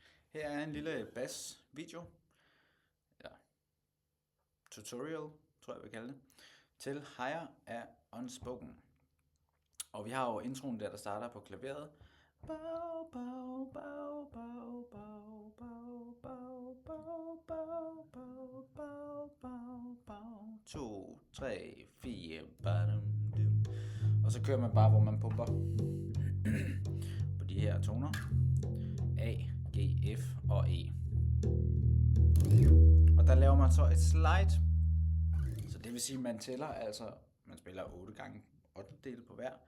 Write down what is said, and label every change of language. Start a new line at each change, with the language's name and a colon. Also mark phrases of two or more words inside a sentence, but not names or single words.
Danish: Her er en lille bass video, ja, tutorial, tror jeg vil kalde det, til Higher af Unspoken. Og vi har jo introen der starter på klaveret. Bow, bow, bow, bow, bow, bow, bow, bow, bow, bow, bow, bow, bow. 2, 3, 4, badum, dum. Og så kører man bare, hvor man pumper på de her toner. A, G, F og E. Og der laver man så et slide. Så det vil sige, at man tæller, altså man spiller 8 gange 8 dele på hver.